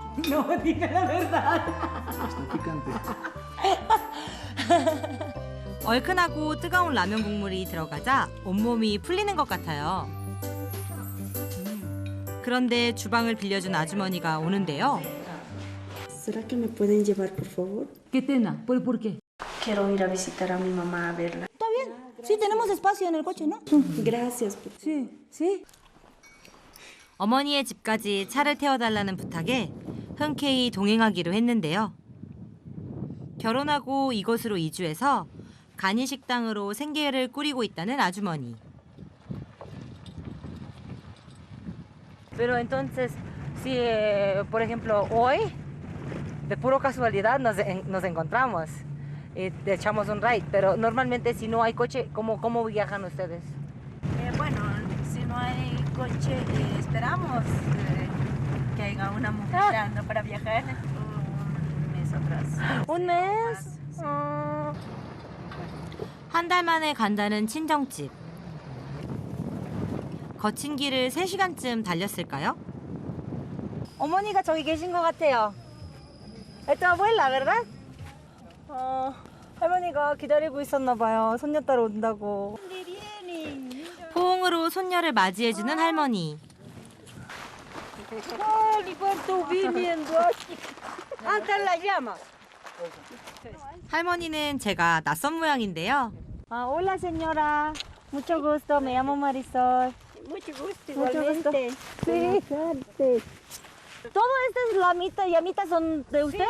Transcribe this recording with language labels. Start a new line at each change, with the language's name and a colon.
Spanish: No, diga la verdad. Está picante.
Korean: 얼큰하고 뜨거운 라면 국물이 들어가자 온몸이 풀리는 것 같아요. 그런데 주방을 빌려준 아주머니가 오는데요.
Spanish: ¿Será que me pueden llevar, por favor? ¿Qué tena? ¿Por qué? Quiero ir a visitar a mi mamá a verla. Está bien. Sí, tenemos espacio en el coche, ¿no? Gracias. Sí, sí.
Korean: 어머니의 집까지 차를 태워달라는 부탁에 흔쾌히 동행하기로 했는데요. 결혼하고 이곳으로 이주해서 간이 식당으로 생계를 꾸리고 있다는 아주머니.
Spanish: Pero entonces, si por ejemplo hoy, de puro casualidad nos encontramos y te echamos un ride, pero normalmente si no hay coche, ¿cómo viajan ustedes? Bueno, si no hay coche, esperamos que haya una mujer para viajar un mes atrás. Un mes?
Korean: 한 달 만에 간다는 친정집. 거친 길을 3시간쯤 달렸을까요? 어머니가 저기 계신 것 같아요.
Spanish: Es tu abuela, ¿verdad?
Korean: 할머니가 기다리고 있었나 봐요. 손녀딸 온다고. 포옹으로 손녀를 맞이해주는 할머니. 할머니는 제가 낯선 모양인데요.
Spanish: Hola señora, mucho gusto, me llamo Marisol. Mucho gusto, Mucho gusto. igualmente. Sí. ¿Todo estas llamitas son de usted?